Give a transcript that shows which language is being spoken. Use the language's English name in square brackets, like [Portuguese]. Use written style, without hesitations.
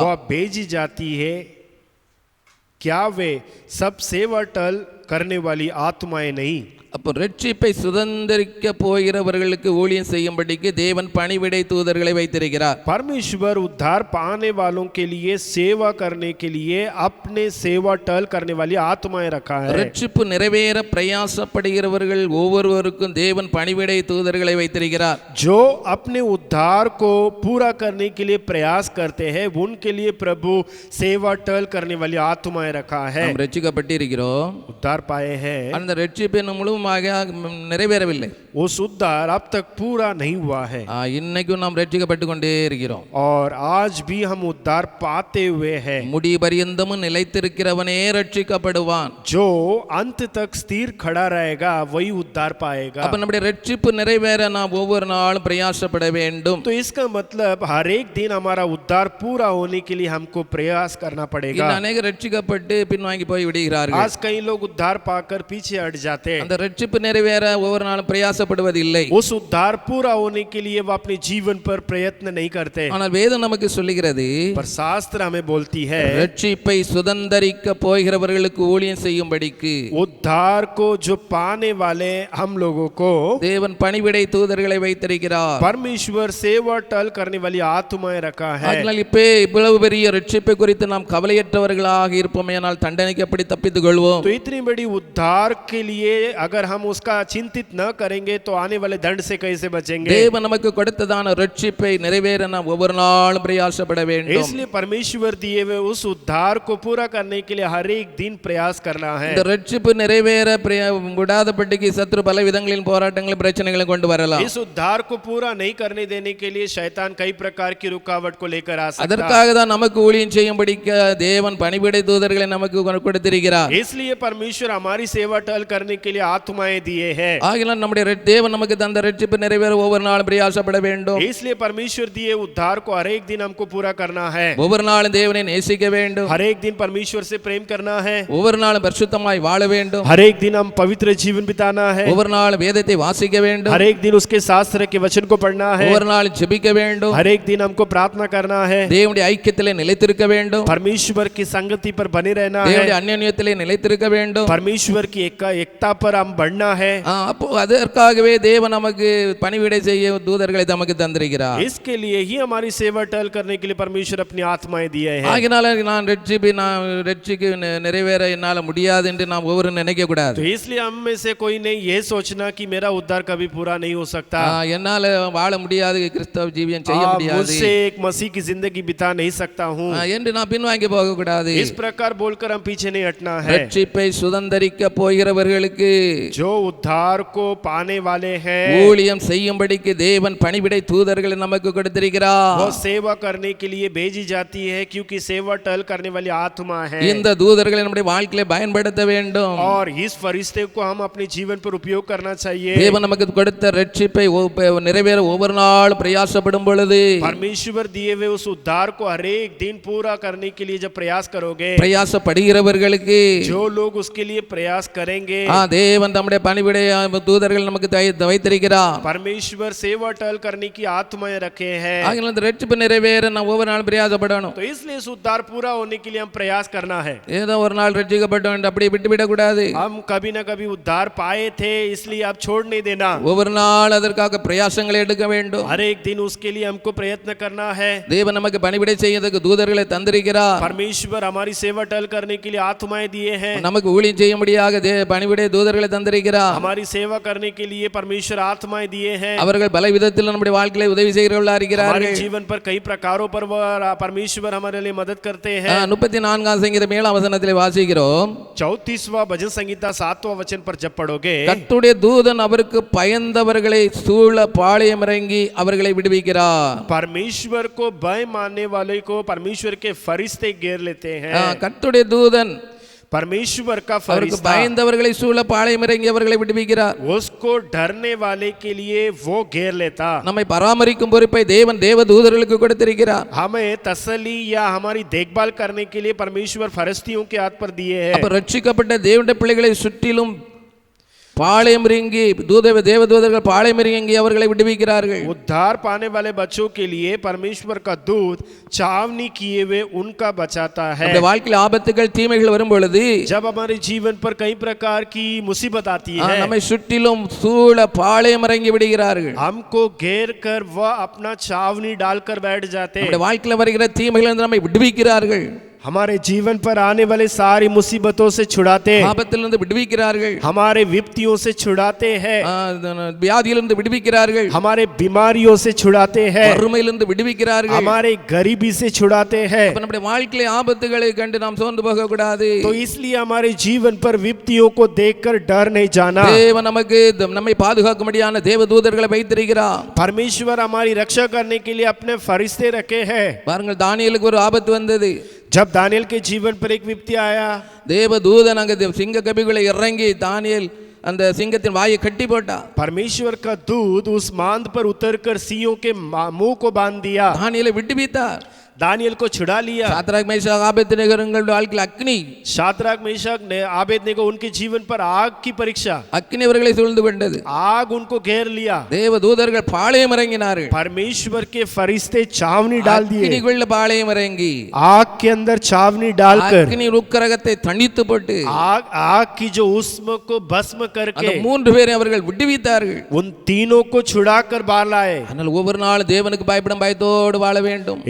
[Hindi] वो भेजी जाती है, क्या वे सब सेवा टल करने वाली आत्माएं नहीं? [Tamil] அப்போ ரட்சிப்பை சுதந்திரிக்க போகிறவர்களுக்கு ஊழியம் செய்யும்படிக்கு தேவன் பணிவிடை தூதர்களை வைத்திருக்கிறார். [Hindi] परमेश्वर उद्धार पाने वालों के लिए सेवा करने के लिए अपने सेवा टल करने वाली आत्माएं रखा है। [Tamil] ரட்சிப்பு நிறைவேற பிரயாசப்படுகிறவர்கள் ஒவ்வொருவருக்கும் தேவன் பணிவிடை தூதர்களை வைத்திருக்கிறார். [Hindi] जो अपने उद्धार को पूरा करने के लिए प्रयास करते हैं उनके लिए प्रभु सेवा टल करने वाली आत्माएं रखा है। [Tamil] நாம் ரட்சிக்கப்பட்டிருக்கிறோம், [Hindi] उद्धार पाए हैं, [Tamil] அந்த ரட்சிப்பு இன்னும் முழுவதுமாக நிறைவேறவில்லை. [Hindi] उस उद्धार अब तक पूरा नहीं हुआ है [Tamil] இன்னைக்கும் நாம் ரட்சிக்கப்பட்டு கொண்டே இருக்கிறோம். [Hindi] और आज भी हम उद्धार पाते हुए हैं। [Tamil] முடி பரியந்தமும் நிலைத்திருக்கிறவனே ரட்சிக்கப்படுவான். [Hindi] जो अंत तक स्थिर खड़ा रहेगा वही उद्धार पाएगा। [Tamil] அப்ப நம்முடைய ரட்சிப்பு நிறைவேற நாம் ஒவ்வொரு நாளும் பிரயாசப்பட வேண்டும். [Hindi] तो इसका मतलब हर एक दिन हमारा उद्धार पूरा होने के लिए हमको प्रयास करना पड़ेगा। [Tamil] அநேக ரட்சிக்கப்பட்டு பின்வாங்கி போய் விடுகிறார்கள். [Hindi] आज कई लोग उद्धार पाकर पीछे हट जाते हैं। [Tamil] அந்த ரட்சிப்பு நிறைவேற ஒவ்வொரு நாளும் பிரயாசப்படுவதில்லை. [Hindi] उस उद्धार पूरा होने के लिए वो अपने जीवन पर प्रयत्न नहीं करते। [Tamil] ஆனால் வேதம் நமக்கு சொல்லுகிறது, [Hindi] पर शास्त्र हमें बोलती है [Tamil] ரட்சிப்பை சுதந்தரிக்க போகிறவர்களுக்கு ஊழியம் செய்யும்படிக்கு [Hindi] उद्धार को जो पाने वाले हम लोगों को [Tamil] தேவன் பணிவிடை தூதர்களை வைத்திருக்கிறார். [Hindi] परमेश्वर सेवा टल करने वाली आत्माएं रखा है। [Tamil] அதனால் இப்ப இவ்வளவு பெரிய ரட்சிப்பை குறித்து நாம் கவலையற்றவர்களாக இருப்போமேயானால் தண்டனைக்கு எப்படி தப்பித்துக் கொள்வோம்? [Hindi] तो इतनी बड़ी उद्धार के लिए अगर हम उसका चिंतित न करेंगे तो आने वाले दंड से कैसे बचेंगे? [Tamil] தேவன் நமக்கு கொடுத்ததான ரட்சிப்பை நிறைவேற நாம் ஒவ்வொரு நாளும் பிரயாசப்பட வேண்டும். [Hindi] इसलिए परमेश्वर दिए हुए उस उद्धार को पूरा करने के लिए हर एक दिन प्रयास करना है। [Tamil] இந்த ரட்சிப்பு நிறைவேற விடாதபடிக்கு சத்ரு பல விதங்களின் போராட்டங்களும் பிரச்சனைகளும் கொண்டு வரலாம். [Hindi] इस उद्धार को पूरा नहीं करने देने के लिए शैतान कई प्रकार की रुकावट को लेकर आ सकता है। [Tamil] அதற்காக தான் நமக்கு ஊழியம் செய்யும்படிக்கு தேவன் பணிவிடை தூதர்களை நமக்கு கொடுத்திருக்கிறார். [Hindi] इसलिए परमेश्वर हमारी सेवा टल करने के लिए आत्माएं दिए हैं। [Tamil] ஆகினால் நம்முடைய தேவன் நமக்கு தந்த ரட்சிப்பு நிறைவேற ஒவ்வொரு நாளும் பிரயாசப்பட வேண்டும். [Hindi] इसलिए परमेश्वर दिए उद्धार को हर एक दिन हमको पूरा करना है। [Tamil] ஒவ்வொரு நாளும் தேவனை நேசிக்க வேண்டும். [Hindi] हर एक दिन परमेश्वर से प्रेम करना है। [Tamil] ஒவ்வொரு நாளும் பரிசுத்தமாய் வாழ வேண்டும். [Hindi] हर एक दिन हम पवित्र जीवन बिताना है। [Tamil] ஒவ்வொரு நாளும் வேதத்தை வாசிக்க வேண்டும். [Hindi] हर एक दिन उसके शास्त्र के वचन को पढ़ना है। [Tamil] ஒவ்வொரு நாளும் ஜெபிக்க வேண்டும். [Hindi] हर एक दिन हमको प्रार्थना करना है। [Tamil] தேவனுடைய ஐக்கியத்திலே நிலைத்திருக்க வேண்டும். [Hindi] परमेश्वर की संगति पर बने रहना है। [Tamil] தேவனுடைய அன்யோன்யத்திலே நிலைத்திருக்க வேண்டும். [Hindi] परमेश्वर की एकता पर हम बढ़ना है। [Tamil] அப்போ அதற்காகவே தேவன் நமக்கு பணிவிடை செய்ய தூதர்களை நமக்கு தந்திருக்கிறார். [Hindi] इसके लिए ही हमारी सेवा टल करने के लिए परमेश्वर अपनी आत्माएं दिए हैं। [Tamil] ஆகினால நான் ரட்சிக்கு நிறைவேற என்னால முடியாது என்று நாம் ஒவ்வொரு நினைக்க கூடாது. [Hindi] तो इसलिए हम में से कोई नहीं ये सोचना कि मेरा उद्धार कभी पूरा नहीं हो सकता। [Tamil] என்னால வாழ முடியாது, கிறிஸ்தவ ஜீவியம் செய்ய முடியாது, [Hindi] मुझसे एक मसीह की जिंदगी बिता नहीं सकता हूँ [Tamil] என்று நான் பின்வாங்கி போக கூடாது. [Hindi] इस प्रकार बोलकर हम पीछे नहीं हटना है। [Tamil] ரட்சிப்பை சுதந்தரிக்க போகிறவர்களுக்கு [Hindi] जो उद्धार को पाने वाले हैं [Tamil] ஊழியம் செய்யும்படிக்கு தேவன் பணிவிடை தூதர்களை நமக்கு கொடுத்திருக்கிறார். [Hindi] वो सेवा करने के लिए भेजी जाती है क्योंकि सेवा टल करने वाली आत्मा है। [Tamil] இந்த தூதர்களை நம்முடைய வாழ்க்கையில பயன்படுத்த வேண்டும். [Hindi] और इस फरिश्ते को हम अपने जीवन पर उपयोग करना चाहिए। [Tamil] தேவன் நமக்கு கொடுத்த ரட்சிப்பை நிறைவேற ஒவ்வொரு நாள் பிரயாசப்படும் பொழுது [Hindi] परमेश्वर दिए हुए उस उद्धार को हर एक दिन पूरा करने के लिए जब प्रयास करोगे, [Tamil] பிரயாசப்படுகிறவர்களுக்கு [Hindi] जो लोग उसके लिए प्रयास करेंगे, [Tamil] தேவன் நம்முடைய பணிவிடை தூதர்கள் நமக்கு வைத்திருக்கிறார். [Hindi] परमेश्वर सेवा टल करने की आत्माएं रखे हैं। [Tamil] ஆகினால் இந்த ரட்சிப்பு நிறைவேற நாம் ஒவ்வொரு நாள் பிரயாசப்படணும். [Hindi] तो इसलिए इस उद्धार पूरा होने के लिए हम प्रयास करना है। [Tamil] ஏதோ ஒரு நாள் ரட்சிக்கப்பட்டோம் என்று அப்படியே விட்டுவிடக் கூடாது. [Hindi] हम कभी ना कभी उद्धार पाए थे इसलिए आप छोड़ नहीं देना। [Tamil] ஒவ்வொரு நாள் அதற்காக பிரயாசங்களை எடுக்க வேண்டும். [Hindi] हर एक दिन उसके लिए हमको प्रयत्न करना है। [Tamil] தேவன் நமக்கு பணிவிடை செய்யறதுக்கு தூதர்களை தந்திருக்கிறார். [Hindi] परमेश्वर हमारी सेवा टल करने के लिए आत्माएं दिए हैं। [Tamil] நமக்கு ஊழியம் செய்யும்படியாக பணிவிடை தூதர்களை தந்திருக்கிறார். [Hindi] हमारी सेवा करने के लिए परमेश्वर आत्माएं दिए हैं। [Tamil] அவர்கள் பல விதத்தில் நம்முடைய வாழ்க்கையில உதவி செய்கிறவர்களா [Hindi] हमारे [Tamil] இருக்கிறார்கள். [Hindi] जीवन पर कई प्रकारों पर परमेश्वर हमारे लिए मदद करते हैं। [Tamil] 34ஆம் சங்கீதம் 7ஆம் வசனத்திலே வாசிக்கிறோம், [Hindi] 34वां भजन संहिता 7वां वचन पर जब पढ़ोगे, [Tamil] கர்த்தருடைய தூதன் அவருக்கு பயந்தவர்களை சூழ பாளையம் இறங்கி அவர்களை விடுவிக்கிறார். [Hindi] परमेश्वर को भय मानने वाले को परमेश्वर के फरिश्ते घेर लेते हैं। [Tamil] கர்த்தருடைய தூதன் [Hindi] परमेश्वर का [Tamil] அவருக்கு [Hindi] फरिश्ता [Tamil] பயந்தவர்களை சூழ பாளையம் இறங்கி அவர்களை விடுவிக்கிறார். [Hindi] उसको डरने वाले के लिए वो घेर लेता। [Tamil] நம்மை பராமரிக்கும் பொறுப்பை தேவன் தேவ தூதர்களுக்கு கொடுத்திருக்கிறார். [Hindi] हमें तसल्ली या हमारी देखभाल करने के लिए परमेश्वर फरिश्तियों के हाथ पर दिए हैं। [Tamil] அப்ப ரட்சிக்கப்பட்ட தேவனுடைய பிள்ளைகளை சுற்றிலும் பாளையம் இறங்கி தேவதூதர்கள் பாளையம் இறங்கி அவர்களை விடுவிக்கிறார்கள். [Hindi] उद्धार पाने वाले बच्चों के लिए परमेश्वर का दूत छावनी किए हुए उनका बचाता है। [Tamil] நம்முடைய வாழ்க்கையில் ஆபத்துகள் தீமைகள் வரும் பொழுது [Hindi] जब हमारे जीवन पर कई प्रकार की मुसीबत आती है, [Tamil] நம்மை சுற்றிலும் சூழ பாளையம் இறங்கி விடுகிறார்கள். [Hindi] हमको घेर कर वह अपना छावनी डालकर बैठ जाते हैं। [Tamil] நம்முடைய வாழ்க்கையில் வருகிற தீமைகளிலிருந்து நம்மை விடுவிக்கிறார்கள். [Hindi] हमारे जीवन पर आने वाले सारी मुसीबतों से छुड़ाते हैं, [Tamil] ஆபத்திலிருந்து விடுவிக்கிறார்கள். [Hindi] हमारे विपत्तियों से छुड़ाते हैं, [Tamil] வியாதியிலிருந்து விடுவிக்கிறார்கள். [Hindi] हमारे बीमारियों से छुड़ाते हैं, [Tamil] வறுமையிலிருந்து விடுவிக்கிறார்கள். [Hindi] हमारे गरीबी से छुड़ाते हैं। [Tamil] அப்ப நம்முடைய வாழ்க்கையில ஆபத்துகளை கண்டு நாம் சோர்ந்து போக கூடாது. [Hindi] तो इसलिए हमारे जीवन पर विपत्तियों को देखकर डर नहीं जाना। [Tamil] தேவன் நமக்கு நம்மை பாதுகாக்கும்படியான தேவதூதர்களை வைத்திருக்கிறார். [Hindi] परमेश्वर हमारी रक्षा करने के लिए अपने फरिश्ते रखे हैं। [Tamil] பாருங்கள், தானியேலுக்கு ஒரு ஆபத்து வந்தது. [Hindi] जब दानियल के जीवन पर एक विपत्ति आया, [Tamil] தேவதூதன் அங்க சிங்க கபிகளை இறங்கி தானியேல் அந்த சிங்கத்தின் வாயை கட்டி போட்டா. [Hindi] परमेश्वर का दूत उस मांद पर उतरकर सिंहों के मुंह को बांध दिया, [Tamil] தானியேலை விடுவித்தார். [Hindi] दानियल को छुड़ा लिया। [Tamil] சாத்ராக் மேஷாக் ஆபேத்நேகோங்கள் வாழ்க்கையில் அக்னி, [Hindi] शाद्राक मेशक ने आबेदनेगो उनके जीवन पर आग की परीक्षा, [Tamil] அக்னி அவர்களை சூழ்ந்து கொண்டது. [Hindi] आग उनको घेर लिया। [Tamil] தேவதூதர்கள் பாளையம் இறங்கினார்கள். [Hindi] परमेश्वर के फरिश्ते छावनी डाल दिए, [Tamil] அக்னிக்குள்ள பாளையம் இறங்கி [Hindi] आग के अंदर छावनी डालकर [Tamil] அக்னி உக்கிரகத்தை தணித்து போட்டு [Hindi] आग की जो उष्म को भस्म [Tamil] அந்த [Hindi] करके [Tamil] மூன்று பேரை அவர்கள் விடுவித்தார்கள். [Hindi] उन तीनों को छुड़ाकर बाहर लाए। [Tamil] ஆனால் ஒவ்வொரு நாளும் தேவனுக்கு பயப்படும் பயத்தோடு வாழ வேண்டும்.